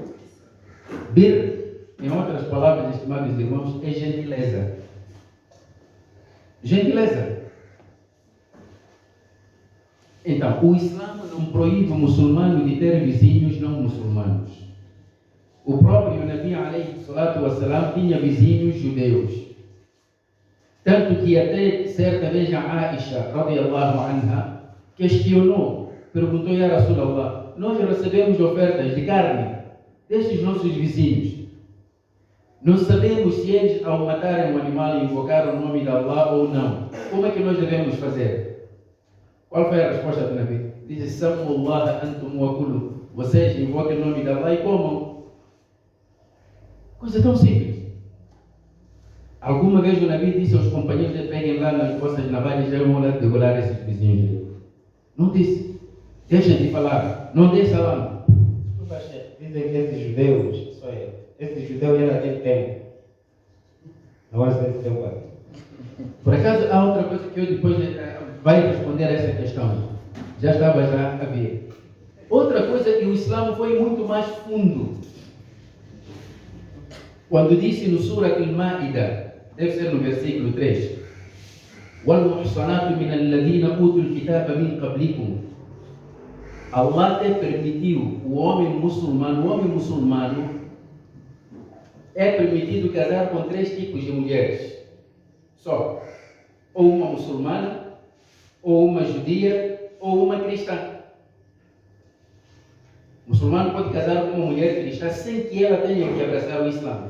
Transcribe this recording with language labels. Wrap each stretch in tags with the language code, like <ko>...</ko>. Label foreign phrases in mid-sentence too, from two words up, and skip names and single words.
<pt>Bir, em outras palavras, estimados irmãos, é gentileza. Gentileza. Então, o Islã não proíbe o muçulmano de ter vizinhos não muçulmanos. O próprio Nabi</pt> <ar>عليه الصلاة والسلام</ar> <pt>tinha vizinhos judeus. Tanto que até certa vez a Aisha,</pt> <ar>رضي الله عنها,</ar> <pt>questionou, perguntou:</pt> <ar>يا رسول الله,</ar> <pt>nós recebemos ofertas de carne destes nossos vizinhos. Não sabemos se eles, ao matarem um animal, invocaram o nome de Allah ou não. Como é que nós devemos fazer? Qual foi a resposta do Nabi? Diz:</pt> <ar>سموا الله أنتم وكلوا.</ar> <pt>Vocês invocam o nome de Allah e comam. Coisa tão simples. Alguma vez o Nabi disse aos companheiros: peguem lá nas vossas navalhas e vão lá degolar esses vizinhos. Não disse. Deixa de falar, não dê salam. Desculpa, chefe. Dizem que esses judeus, isso aí, esse judeu era daquele tempo. Agora você tem tempo aqui. Por acaso, há outra coisa que eu depois vai responder a essa questão. Já estava a ver. Outra coisa que o Islã foi muito mais fundo. Quando disse no Surah Al-Ma'idah, deve ser no versículo 3,</pt> <ar>وَالْمُحْصَنَاتُ مِنَ الَّذِينَ أُوتُوا الْكِتَابَ مِنْ قَبْلِكُمْ.</ar> <pt>Allah te permitiu, o homem muçulmano é permitido casar com 3 tipos de mulheres. Só. Ou uma muçulmana, ou uma judia, ou uma cristã. O muçulmano pode casar com uma mulher cristã sem que ela tenha que abraçar o Islã.</pt>